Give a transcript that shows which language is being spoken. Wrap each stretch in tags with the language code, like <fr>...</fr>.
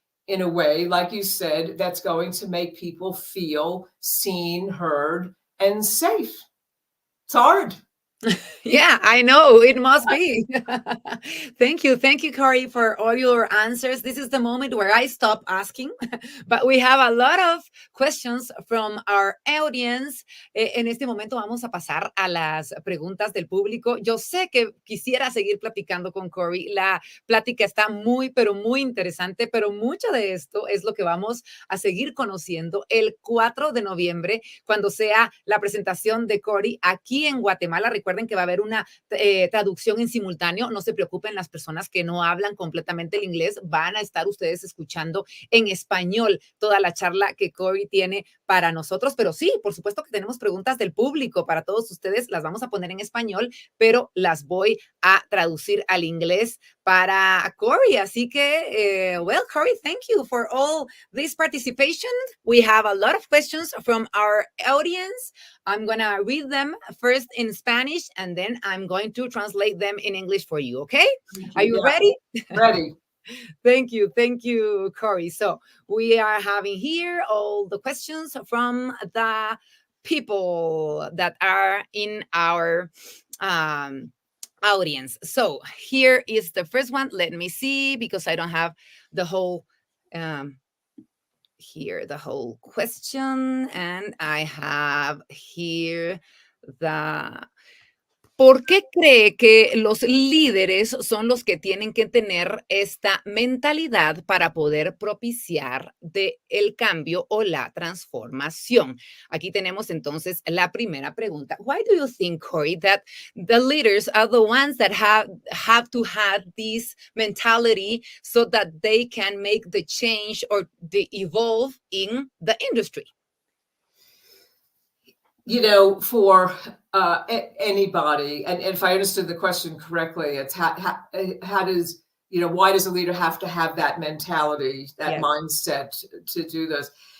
<en>in a way, like you said, that's going to make people feel seen, heard, and safe. It's hard. Yeah, I know it must be. Thank you, Corey, for all your answers. This is the moment where I stop asking, but we have a lot of questions from our audience.</en> <es>En este momento vamos a pasar a las preguntas del público. Yo sé que quisiera seguir platicando con Corey. La plática está muy, pero muy interesante, pero mucho de esto es lo que vamos a seguir conociendo el 4 de noviembre, cuando sea la presentación de Corey aquí en Guatemala. Recuerden que va a haber una traducción en simultáneo. No se preocupen, las personas que no hablan completamente el inglés van a estar ustedes escuchando en español toda la charla que Corey tiene para nosotros. Pero sí, por supuesto que tenemos preguntas del público para todos ustedes. Las vamos a poner en español, pero las voy a traducir al inglés para Corey.</es> <en>Así que, well, Corey, thank you for all this participation. We have a lot of questions from our audience. I'm going to read them first in Spanish, and then I'm going to translate them in English for you, okay? Are you ready? Ready. Thank you, Corey. So we are having here all the questions from the people that are in our audience. So here is the first one.</en> <es>Let me see, because I don't have the whole the whole question, and I have here the ¿por qué cree que los líderes son los que tienen que tener esta mentalidad para poder propiciar el cambio o la transformación? Aquí tenemos entonces la primera pregunta.</es> <en>Why do you think, Corey, that the leaders are the ones that have to have this mentality so that they can make the change or the evolve in the industry? You know, for anybody, and if I understood the question correctly, it's how does, you know, why does a leader have to have that mentality, that mindset to do this?</en>